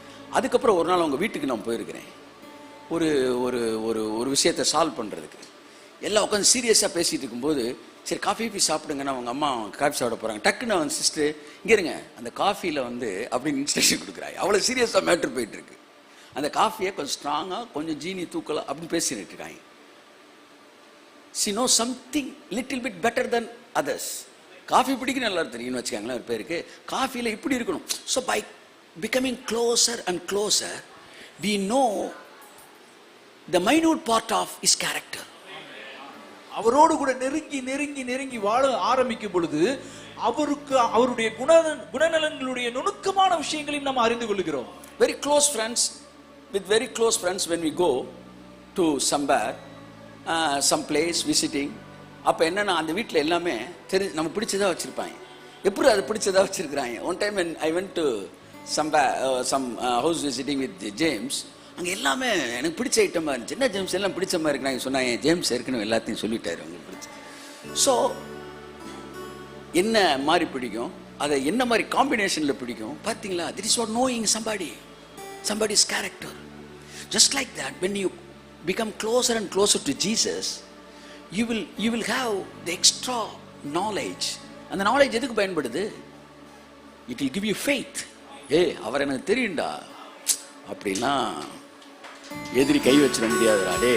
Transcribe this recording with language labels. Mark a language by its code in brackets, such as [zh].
[ta] அதுக்கப்புறம் ஒரு நாள் அவங்க வீட்டுக்கு நான் போயிருக்கிறேன் ஒரு ஒரு ஒரு ஒரு விஷயத்தை சால்வ் பண்ணுறதுக்கு. எல்லாம் உட்காந்து சீரியஸாக பேசிகிட்டு இருக்கும்போது சரி காஃபி சாப்பிடுங்கன்னா அவங்க அம்மா காஃபி சாப்பிட போகிறாங்க. டக்குன்னு அவன் சிஸ்டர் இங்கே இருங்க அந்த காஃபியில் வந்து அப்படின்னு இன்ஸ்ட்ரக்ஷன் கொடுக்குறாங்க. அவ்வளோ சீரியஸாக மேட்ரு போயிட்டுருக்கு. அந்த காஃபியை கொஞ்சம் ஸ்ட்ராங்காக கொஞ்சம் ஜீனி தூக்கலாம் அப்படின்னு பேசிட்டு இருக்காங்க. [en] she knows something little bit better than others. [ta] Coffee பிடிக்கணும் எல்லாரும் தெரியும்னு வச்சுக்காங்களேன். ஒரு பேருக்கு காஃபியில் இப்படி இருக்கணும். [en] So by becoming closer and closer we know the minute part of his character. [ta] அவரோடு கூட நெருங்கி வாழ ஆரம்பிக்கும் பொழுது அவருடைய குணநலன்களுடைய நுணுக்கமான விஷயங்களையும் நாம் அறிந்து கொள்கிறோம். [en] Very close friends, with very close friends when we go to somewhere, some place visiting, [ta] அப்போ என்னன்னா அந்த வீட்டில் எல்லாமே நம்ம பிடிச்சதா வச்சுருப்பாங்க. எப்படி அது பிடிச்சதா வச்சுருக்குறாங்க. [en] One time I went to some house visiting with James. [ta] அங்கே எல்லாமே எனக்கு பிடிச்ச ஐட்டமாக இருந்துச்சு. என்ன ஜேம்ஸ் எல்லாம் பிடிச்ச மாதிரி இருக்கு. நாங்கள் சொன்னாங்க ஜேம்ஸ் ஏற்கனவே எல்லாத்தையும் சொல்லிட்டாரு உங்களுக்கு பிடிச்ச. ஸோ என்ன மாதிரி பிடிக்கும், அதை என்ன மாதிரி காம்பினேஷனில் பிடிக்கும் பார்த்தீங்களா. [en] This is what knowing somebody's character. Just like that, when you become closer and closer to Jesus, you will have the extra knowledge. [ta] அந்த knowledge எதுக்கு பயன்படுது? [en] It will give you faith. [ta] அவர் எனக்கு தெரியும்டா அப்படின்னா எதிரி கை வச்சிட முடியாதுடா.